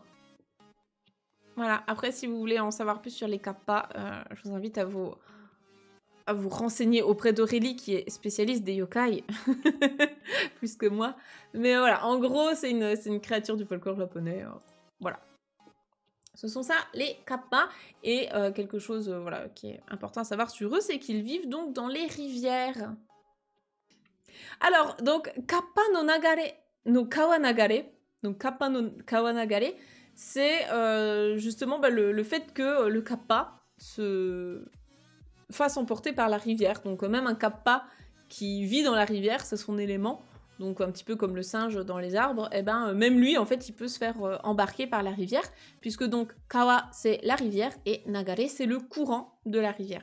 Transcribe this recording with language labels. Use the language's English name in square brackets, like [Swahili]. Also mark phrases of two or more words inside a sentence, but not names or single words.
[French] Voilà, après si vous voulez en savoir plus sur les kappas, je vous invite à vous renseigner auprès d'Aurélie qui est spécialiste des yokai, plus que moi. Mais voilà, en gros c'est une créature du folklore japonais, voilà. Ce sont ça, les kappas, et quelque chose voilà, qui est important à savoir sur eux, c'est qu'ils vivent donc dans les rivières. Alors, donc, [Japanese] 河童の流れ、の川流れ、donc 河童の川流れ, [French] c'est justement le fait que le kappa se fasse emporter par la rivière. Donc, même un kappa qui vit dans la rivière, c'est son élément. Donc, un petit peu comme le singe dans les arbres, et ben, même lui, en fait, il peut se faire embarquer par la rivière, puisque donc, kawa, c'est la rivière, et nagare, c'est le courant de la rivière.